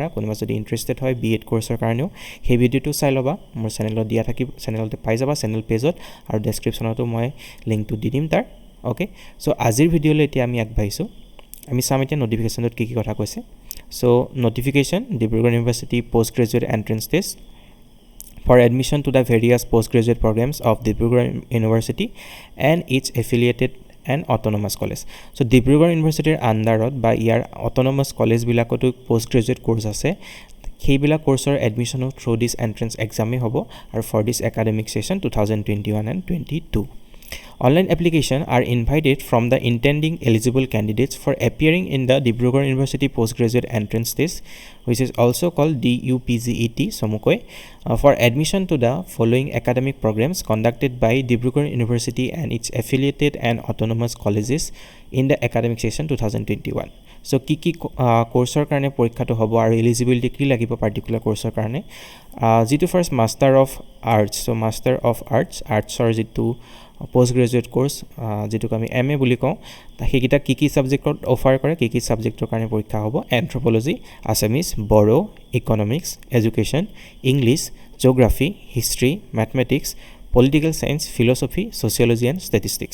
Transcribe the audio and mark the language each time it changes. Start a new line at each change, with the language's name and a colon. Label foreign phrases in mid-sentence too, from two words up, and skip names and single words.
Assamese: কোনোবা যদি ইণ্টাৰেষ্টেড হয় BEd কোৰ্ছৰ কাৰণেও সেই ভিডিঅ'টো চাই ল'বা, মোৰ চেনেলত দিয়া থাকিব, চেনেলতে পাই যাবা
English: channel pageত,
Assamese: আৰু ডেছক্ৰিপশ্যনতো মই লিংকটো দি দিম তাৰ। অ'কে, চ' আজিৰ ভিডিঅ'লৈ এতিয়া আমি আগবাঢ়িছোঁ। আমি চাম এতিয়া নটিফিকেশ্যনটোত কি কথা কৈছে।
English: So notification Dibrugarh University post graduate entrance test for admission to the various postgraduate programs of Dibrugarh University and its affiliated and autonomous college.
Assamese: So Dibrugarh University আণ্ডাৰত বা ইয়াৰ অট'নমাছ কলেজবিলাকতো
English: post graduate course
Assamese: আছে। সেইবিলাক কোৰ্ছৰ এডমিশ্যনো
English: through this entrance examেই
Assamese: হ'ব আৰু
English: for this academic session 2021 and 22. Online application are invited from the intending eligible candidates for appearing in the Dibrugarh University Postgraduate Entrance Test, which is also called DUPGET Somukoi, for admission to the following academic programs conducted by Dibrugarh University and its affiliated and autonomous colleges in the academic session 2021.
Assamese: So কি কোৰ্ছৰ কাৰণে পৰীক্ষাটো হ'ব আৰু এলিজিবিলিটি কি লাগিব পাৰ্টিকুলাৰ কোৰ্ছৰ কাৰণে। যিটো
English: first Master of Arts,
Assamese: চ'
English: Master of Artsৰ
Assamese: যিটো
English: post graduate course,
Assamese: যিটোক আমি MA বুলি কওঁ, সেইকেইটা কি ছাবজেক্টত অফাৰ কৰে, কি ছাবজেক্টৰ কাৰণে পৰীক্ষা হ'ব:
English: Anthropology, Assamese, Bodo, Economics, Education, English, Geography, History, Mathematics, Political Science, Philosophy, Sociology and Statistics.